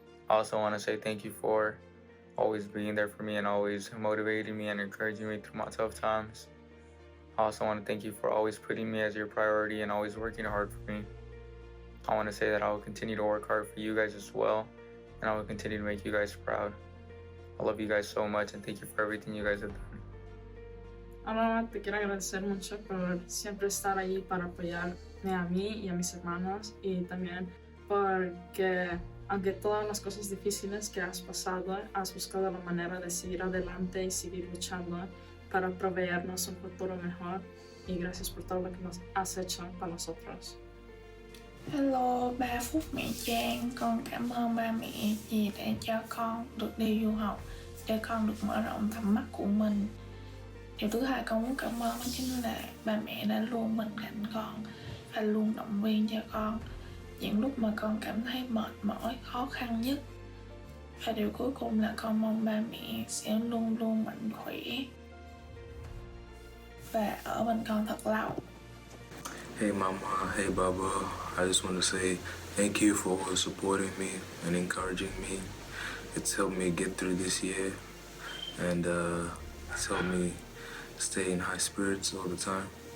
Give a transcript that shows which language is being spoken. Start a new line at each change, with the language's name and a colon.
English: I also want to say thank you for always being there for me and always motivating me and encouraging me through my tough times. I also want to thank you for always putting me as your priority and always working hard for me. I want to say that I will continue to work hard for you guys as well, and I will continue to make you guys proud. I love you guys so much and thank you for everything you guys have done.
Spanish: Mamá, te quiero agradecer mucho por siempre estar allí para apoyarme a mí y a mis hermanos, y también porque aunque todas las cosas difíciles que has pasado, has buscado la manera de seguir adelante y seguir luchando para proveernos un futuro mejor, y gracias por todo lo que nos has hecho para nosotros.
Vietnamese: Hello, ba Phúc mẹ Trang, con cảm ơn ba mẹ vì đã cho con được đi du học để con được mở rộng tầm mắt của mình. Điều thứ hai con muốn cảm ơn đó chính là ba mẹ đã luôn bên cạnh con và luôn động viên cho con những lúc mà con cảm thấy mệt mỏi, khó khăn nhất. Và điều cuối cùng là con mong ba mẹ sẽ luôn luôn mạnh khỏe và ở bên con thật lâu.
English: Hey Mama, hey Baba, I just want to say thank you for always supporting me and encouraging me. It's helped me get through this year, and it's helped me stay in high spirits all the time.